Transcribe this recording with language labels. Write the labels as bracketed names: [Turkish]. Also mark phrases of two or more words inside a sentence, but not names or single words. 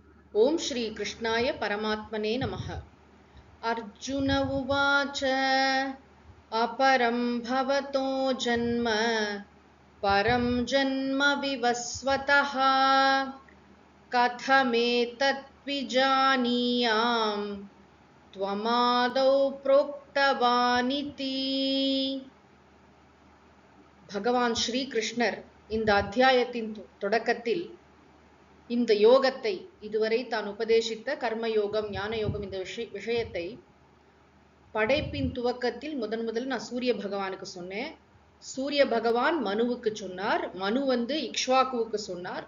[Sanskrit] ओम श्री कृष्णाय परमात्मने नमः। अर्जुन उवाच अपरं भवतो जन्म परं जन्म विवस्वतः कथमेतत् विजानीयाम् त्वमादौ प्रोक्तवानिति। [Tamil] भगवान श्री कृष्णर இந்த அத்தியாயத்தின் தொடக்கத்தில் இந்த யோகத்தை இதுவரை தான் உபதேசித்த கர்மயோகம் ஞான யோகம் இந்த விஷயத்தை படைப்பின் துவக்கத்தில் முதல் நான் சூரிய பகவானுக்கு சொன்னேன். சூரிய பகவான் மனுவுக்கு சொன்னார், மனு இக்ஷ்வாகுவுக்கு சொன்னார்.